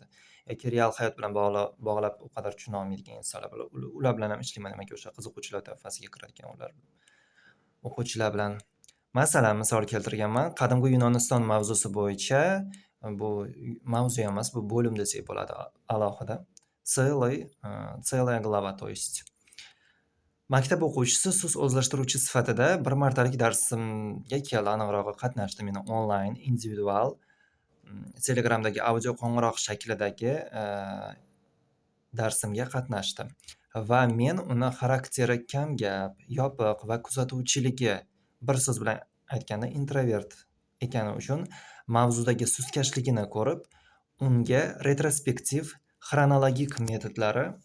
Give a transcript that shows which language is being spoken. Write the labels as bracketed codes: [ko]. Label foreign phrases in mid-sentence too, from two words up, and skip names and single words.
[uz] Yoki real hayot bilan bog'lab u qadar tushuna olmaydigan insonlar bilan, ular bilan ham ishlayman. Demak, o'sha qiziquvchilar toifasiga kiradigan ular o'quvchilar bilan. Masalan, misol keltirganman. Qadimgi Yunoniston mavzusi bo'yicha, bu mavzu emas, bu bo'lim desak bo'ladi alohida. [ru] Целая глава, то есть. [uz] Maktab o'quvchisi sust o'zlashtiruvchi sifatida bir martalik darsimga keldi, aniqrog'i qatnashdi. Meni onlayn, individual Telegramdagi audio qo'ng'iroq shaklidagi darsimga qatnashdi va men uni xarakteri kamgap, yopiq va kuzatuvchiligi, bir so'z bilan aytganda introvert ekani uchun mavzudagi sustkashligini ko'rib, unga retrospektiv, xronologik metodlari